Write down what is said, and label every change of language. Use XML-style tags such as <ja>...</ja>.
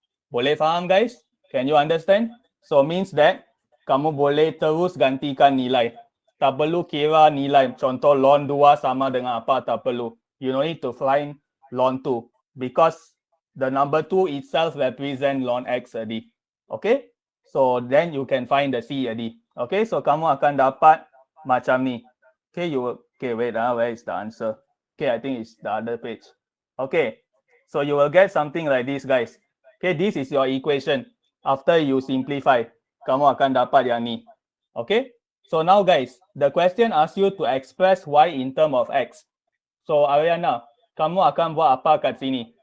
<ms>Boleh faham guys?</ms> <en>Can you understand? So means that</en> <ms>kamu boleh terus gantikan nilai. Tak perlu kira nilai. Contoh ln 2 sama dengan apa, tak perlu.</ms> <en>You don't need to find ln 2 because the number 2 itself represent ln X already. Okay? So then you can find the C already. Okay?</en> <ms>So kamu akan dapat macam ni.</ms> <en>Okay, wait, where is the answer? Okay, I think it's the other page. Okay. So you will get something like this guys. Okay, this is your equation. After you simplify,</en> <ms>kamu akan dapat yang ni.</ms> <en>Okay? So now guys, the question asks you to express y in terms of x.</en> <ms>So Ariana, kamu akan buat apa kat sini?</ms>